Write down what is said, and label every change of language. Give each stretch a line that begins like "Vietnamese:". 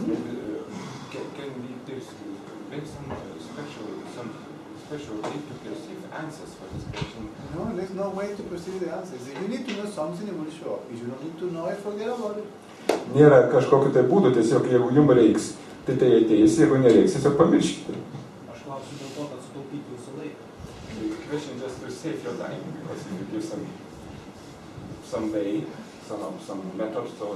English: Maybe can we make some special way to perceive answers for this question? No, there's no way to perceive the answers. If you need to know something, it will show up. If you don't need to know it, forget about it.
Lithuanian: Nėra kažkokiu tai būdu, tiesiog jeigu jums reiks, tai ateis, jeigu nereiks, tiesiog pamirškite. Aš klausiu dėl to, kad sutaupyti jūsų laiką.
English: The question just to save your time, because if you give some way, some method, so